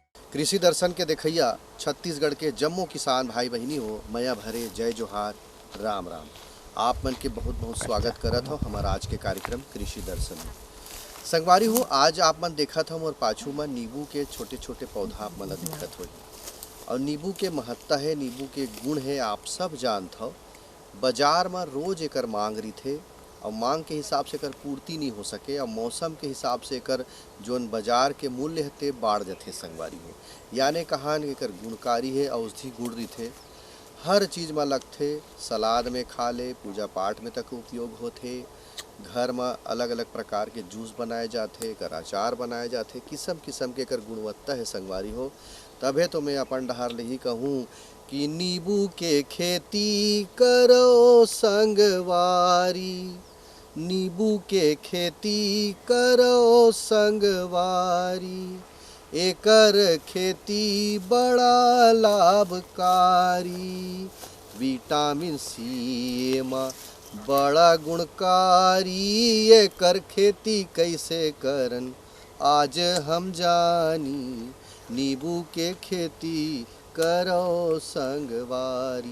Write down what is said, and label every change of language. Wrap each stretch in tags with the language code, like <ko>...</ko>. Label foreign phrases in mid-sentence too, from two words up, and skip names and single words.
<hne>कृषि दर्शन के देखैया छत्तीसगढ़ के जम्मो किसान भाई बहिनी हो मया भरे जय जोहार राम राम। आप मन के बहुत बहुत स्वागत करत हो हमारा आज के कार्यक्रम कृषि दर्शन में। संगवारी हो आज आप मन देखत हो और पाछू में नींबू के छोटे छोटे पौधा आप मन ला दिखत हो और नींबू के महत्ता है, नींबू के गुण है आप सब जानत हो। बाजार में रोज एकर मांग रही और मांग के हिसाब से एकर पूर्ति नहीं हो सके और मौसम के हिसाब से एकर जोन बाजार के मूल्य है बाढ़ जाते संगवारी हो। यानी कहान एकर गुणकारी है, औषधि गुण रही, हर चीज़ में लगते, सलाद में खा ले, पूजा पाठ में तक उपयोग होते, घर में अलग अलग प्रकार के जूस बनाए जाते, एकर अचार बनाए जाते, किस्म किस्म के एकर गुणवत्ता है संगवारी हो। तबे तो मैं अपन डहार ले ही कहूँ कि नींबू के खेती करो संगवारी, नींबू के खेती करो संगवारी, एकर खेती बड़ा लाभकारी,</hne> <en>vitamin C</en> <hne>में बड़ा गुणकारी, एकर खेती कैसे करन आज हम जानी, नींबू के खेती करो संगवारी।</hne>